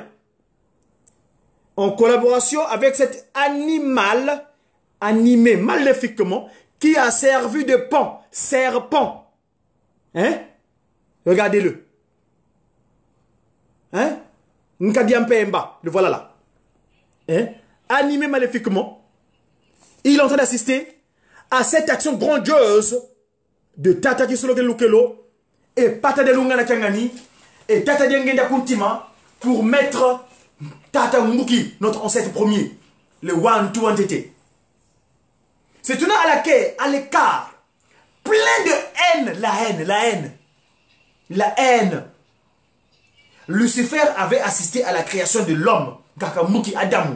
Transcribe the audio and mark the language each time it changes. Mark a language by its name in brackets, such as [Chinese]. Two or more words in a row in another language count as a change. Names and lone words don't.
[French] En collaboration avec cet animal, animé maléfiquement, qui a servi de pan, serpent. Hein? Regardez-le. Hein? Nkadiampemba, le voilà là. Hein? Animé maléfiquement, il est en train d'assister à cette action grandiose de Tata Kisoloke Lukelo et Pata de Lungana Kangani et Tata Diengenda Kuntima pour mettre Tata Mbouki, notre ancêtre premier, le One-Two Entité. C'est une à l'écart, plein de haine, la haine. Lucifer avait assisté à la création de l'homme, Kakamuki Adam.